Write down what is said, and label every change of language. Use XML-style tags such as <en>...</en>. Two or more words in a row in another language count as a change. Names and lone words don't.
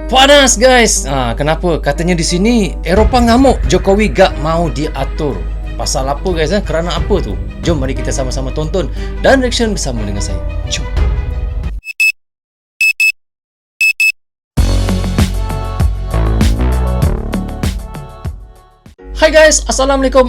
<ms>Panas guys. Kenapa? Katanya di sini Eropah ngamuk,</ms> <id>Jokowi gak mau diatur.</id> <ms>Pasal apa guys? Kerana apa tu? Jom mari kita sama-sama tonton dan reaction bersama dengan saya. Jom. Hai guys, Assalamualaikum.</ms>